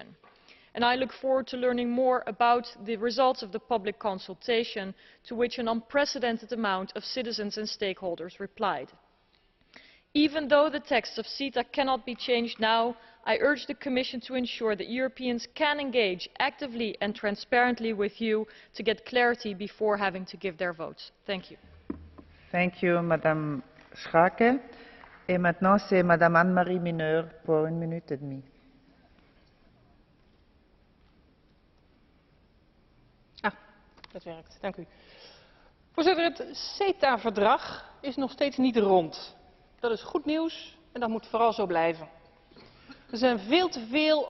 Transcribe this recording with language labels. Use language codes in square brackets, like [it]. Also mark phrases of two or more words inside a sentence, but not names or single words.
[en] And I look forward to learning more about the results of the public consultation, to which an unprecedented amount of citizens and stakeholders replied. Even though the text of CETA cannot be changed now, I urge the Commission to ensure that Europeans can engage actively and transparently with you to get clarity before having to give their votes. Thank you. Thank you, Madame Schaake. [fr] Et maintenant, c'est Madame Anne-Marie Mineur pour 1 minute et demie. [nl] Dat werkt, dank u. Voorzitter, het CETA-verdrag is nog steeds niet rond. Dat is goed nieuws en dat moet vooral zo blijven. Er zijn veel te veel